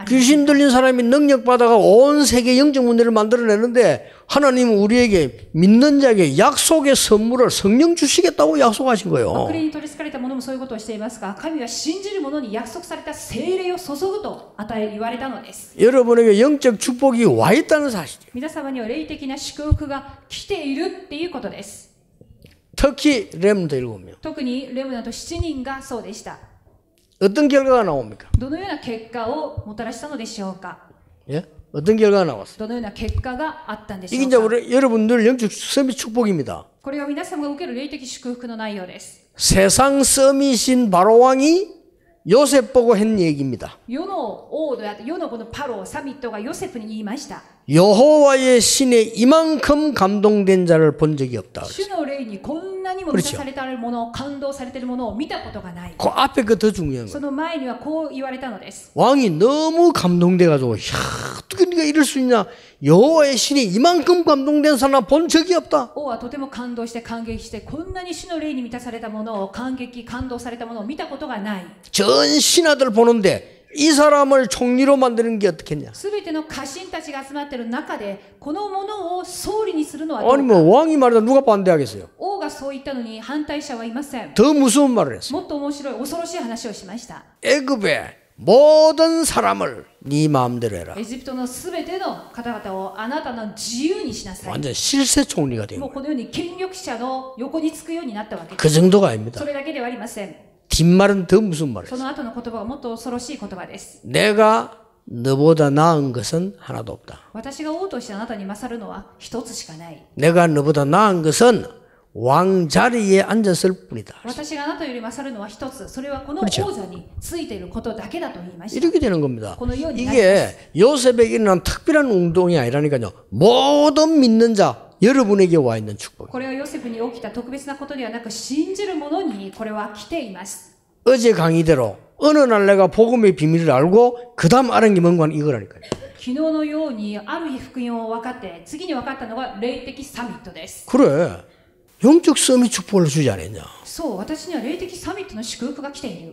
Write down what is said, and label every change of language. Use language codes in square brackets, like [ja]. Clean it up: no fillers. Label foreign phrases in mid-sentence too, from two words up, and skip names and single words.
[ko] 귀신 들린 사람이 능력 받아가 온 세계 영적 문제를 만들어내는데 하나님은 우리에게 믿는 자에게 약속의 선물을 성령 주시겠다고 약속하신 거예요. [ja] 悪霊に取り憑かれた者もそういうことをしていますが神は信じる者に約束された聖霊を注ぐと言われたのです [ko] 여러분에게 영적 축복이 와 있다는 사실이에요. [ja] 皆様には霊的な祝福が来ているっていうことです [ko] 특히 렘넌트 7명. [ja] 特にレムナント7人がそうでした [ko] 어떤 결과가 나옵니까? [ja] どのような結果をもたらしたのでしょうか [ko] 예? 어떤 결과가 나왔어요? [ja] どのような結果があったんでし [ko] 이게 [ja] ょ [ko] 이제 [ja] うか [ko] 우리 여러분들 영적 서밋 축복입니다. [ja] これは皆様が受ける霊的祝福の内容です [ko] 세상 서밋인 바로 왕이 요셉 보고 한 얘기입니다. [ja] 世の王であって世のこのパロサミットがヨセフに言いました [ko] 여호와의 신에 이만큼 감동된 자를 본 적이 없다. [ja] 主の霊にこんななにも満たされているもの、感動されているものを見たことがない。 [ko] 그 앞에 그 더 중요한 [ja] そ [ko] 거예요. [ja] の前にはこう言われたのです。 [ko] 왕이 너무 감동돼가지고 야, 어떻게 네가 이럴 수 있냐. 여호와의 신이 이만큼 감동된 사람 본 적이 없다. [ja] 王はとても感動して感激して、こんなに主の霊に満たされたものを感動されたものを見たことがない。 [ko] 전 신하들 보는데 이 사람을 총리로 만드는 게 어떻겠냐. [ja] すべての家臣たちが集まっている中で、このものを総理にするのはどうか。 [ko] 아니 뭐 왕이 말해도 누가 반대하겠어요. [ja] 王がそう言ったのに反対者はいません。 [ko] 더 무서운 말을 했어요. [ja] もっと面白い恐ろしい話をしました。 [ko] 애굽의 모든 사람을 네 마음대로 해라. [ja] エジプトのすべての方々をあなたの自由にしなさい。 [ko] 완전 실세 총리가 된 [ja] もう [ko] 거예요. [ja] このように権力者の横につくようになったわけです。 [ko] 그 정도가 아닙니다. [ja] それだけではありません。 [ko] 뒷말은 더 무슨 말이에요. [ja] その後の言葉はもっと恐ろしい言葉です。 [ko] 내가 너보다 나은 것은 하나도 없다. [ja] 私が王としてあなたに勝るのは一つしかない。 [ko] 내가 너보다 나은 것은 왕 자리에 앉았을 뿐이다. [ja] 私があなたより勝るのは一つ。それはこの王座についていることだけだと言いました。 [ko] 이렇게 되는 겁니다. [ja] このようになります。 [ko] 이게 요셉에게 일어난 특별한 운동이 아니라니까요. 모든 믿는 자 여러분에게 와 있는 축복. [ja] これはヨセフに起きた特別なことではなく、信じる者にこれは来ています。 [ko] 어제 강의대로 어느 날 내가 복음의 비밀을 알고 그 다음 알은 게 뭔가 이거라니까요. [ja] 昨日のようにある日福音を分かって、次に分かったのが霊的サミットです。 [ko] 그래. 영적 서밋 축복을 주지 않았냐. [ja] そう、私には霊的サミットの祝福が来ている。